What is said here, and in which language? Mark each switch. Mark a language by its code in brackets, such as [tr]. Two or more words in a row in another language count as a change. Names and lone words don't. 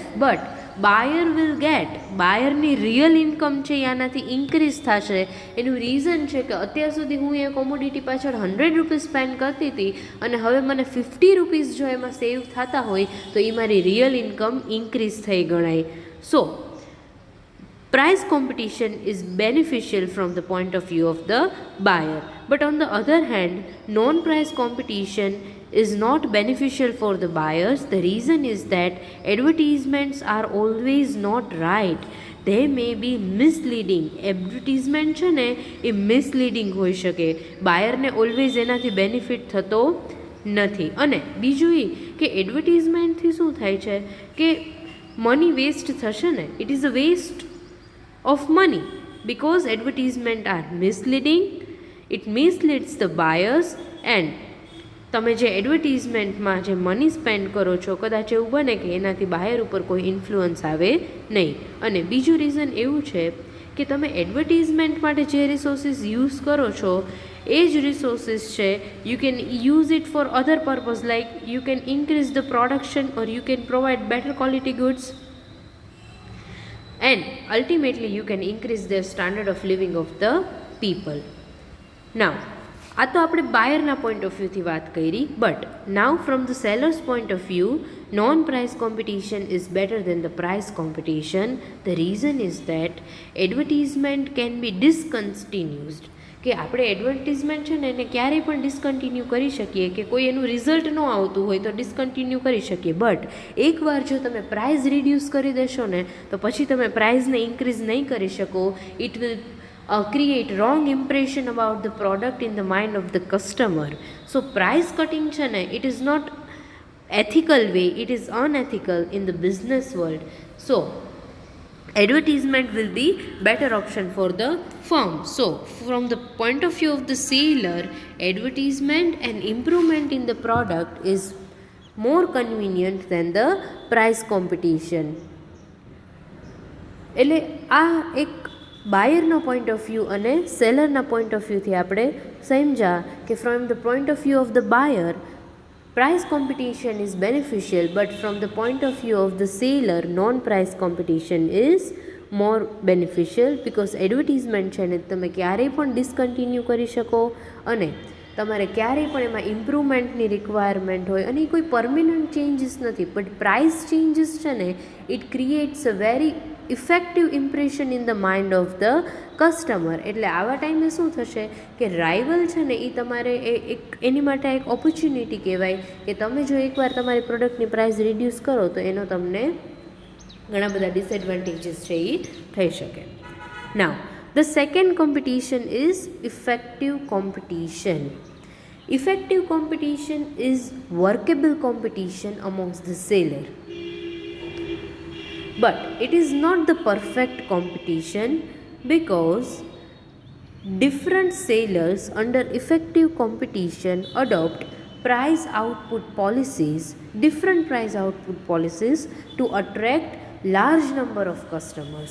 [en] But buyer will get, [gu] બાયરની [en] real income [gu] છે એ આનાથી ઇન્ક્રીઝ થશે. એનું રીઝન છે કે અત્યાર સુધી હું એ કોમોડિટી પાછળ 100 [en] rupees spend [gu] કરતી હતી અને હવે મને 50 રૂપીસ જો એમાં સેવ થતા હોય તો એ મારી [en] real income increase [gu] થઈ ગણાય. [en] સો price competition is beneficial from the point of view of the buyer, but on the other hand, non-price competition is not beneficial for the buyers. The reason is that advertisements are always not right. They may be misleading. [gu] એડવર્ટિઝમેન્ટ છે ને એ મિસલીડિંગ હોઈ શકે. બાયરને ઓલવેઝ એનાથી બેનિફિટ થતો નથી. અને બીજું એ કે એડવર્ટિઝમેન્ટથી શું થાય છે કે [en] money waste [gu] થશે ને. [en] It is a waste of money because advertisement are misleading. It misleads the buyers and [gu] તમે જે એડવર્ટિઝમેન્ટમાં જે [en] money spend [gu] કરો છો કદાચ એવું બને કે એનાથી બાયર ઉપર કોઈ ઇન્ફ્લુઅન્સ આવે નહીં. અને બીજું રીઝન એવું છે કે તમે એડવર્ટિઝમેન્ટ માટે જે રિસોર્સિસ યુઝ કરો છો એ જ રિસોર્સિસ છે [en] you can use it for other purpose, like you can increase the production or you can provide better quality goods and ultimately you can increase the standard of living of the people. Now, [gu] આ તો આપણે બાયરના [en] point of view [gu] વાત કરી. [en] But now from the seller's point of view, non price competition is better than the price competition. The reason is that advertisement can be discontinued. [gu] કે આપણે એડવર્ટિઝમેન્ટ છે ને એને ક્યારેય પણ ડિસકન્ટિન્યુ કરી શકીએ, કે કોઈ એનું રિઝલ્ટ ન આવતું હોય તો ડિસકન્ટિન્યુ કરી શકીએ. બટ એકવાર જો તમે [en] price reduce [gu] કરી દેશો ને તો પછી તમે પ્રાઇસને ઇન્ક્રીઝ નહીં કરી શકો. [en] It will create wrong impression about the product in the mind of the customer. So price cutting [gu] છે ને [en] it is not ethical way, it is unethical in the business world. So advertisement will be better option for the firm. So from the point of view of the seller, advertisement and improvement in the product is more convenient than the price competition. [gu] એટલે આ એક બાયરના [en] point of view [gu] અને સેલરના [en] point of view [gu] આપણે સમજ્યા કે [en] from the point of view of the buyer price competition is beneficial, but from the point of view of the seller, non-price competition is more beneficial because advertisement [gu] છે ને તમે ક્યારેય પણ ડિસકન્ટિન્યુ કરી શકો અને તમારે ક્યારેય પણ એમાં ઇમ્પ્રુવમેન્ટની રિક્વાયરમેન્ટ હોય અને એ કોઈ [en] permanent changes [gu] નથી. [en] But price changes [gu] છે ને [en] it creates a very effective impression in the mind of the customer. [gu] એટલે આવા ટાઈમે શું થશે કે રાઇવલ છે ને એ તમારે એની માટે એક ઓપોર્ચ્યુનિટી કહેવાય કે તમે જો એકવાર તમારી પ્રોડક્ટની [en] price reduce [gu] કરો તો એનો તમને ઘણા બધા ડિસએડવાન્ટેજીસ છે એ થઈ શકે. [en] નાવ the second competition is effective competition. Effective competition is workable competition amongst the seller, but it is not the perfect competition because different sellers under effective competition adopt price output policies, different price output policies to attract large number of customers.